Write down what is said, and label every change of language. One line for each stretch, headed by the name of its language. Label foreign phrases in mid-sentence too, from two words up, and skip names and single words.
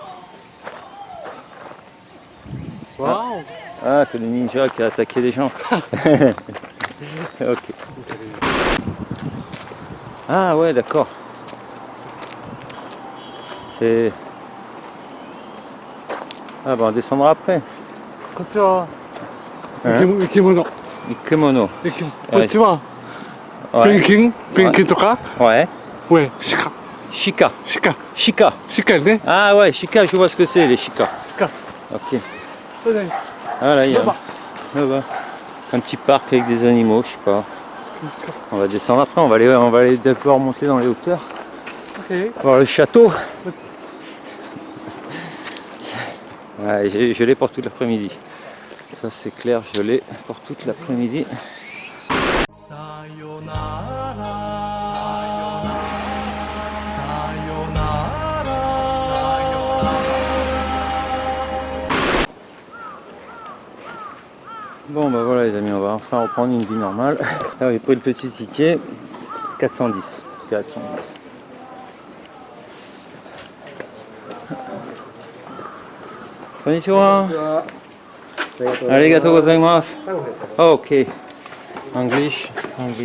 French: Wow. Ah, c'est le ninja qui a attaqué les gens. Ok. Ah ouais, d'accord. C'est... Ah bah on descendra après.
Japanese: こっちは
French: Hein?
Japanese: 生き物。 Kimono. こっちはペン
French: Ouais.
Japanese: ギンとか
French: Ouais. ouais,
Japanese: Shika. 鹿 Shika. ね。
French: Ah ouais, Shika, je vois ce que c'est les Shika.
Japanese: 鹿。
French: Ok.
Japanese: それで
French: Ah là, il y a Là-bas. là-bas. Un petit parc avec des animaux, je sais pas. On va descendre après, on va aller d'abord monter dans les hauteurs. Ok. Voir le château. Ouais, je l'ai pour toute l'après-midi. Ça c'est clair, je l'ai pour toute l'après-midi. Bon bah voilà les amis, on va enfin reprendre une vie normale. Là j'ai pris le petit ticket, 410. 410.
Japanese: Konnichiwa. ありがとうございます.
French: Ok. English. Allez.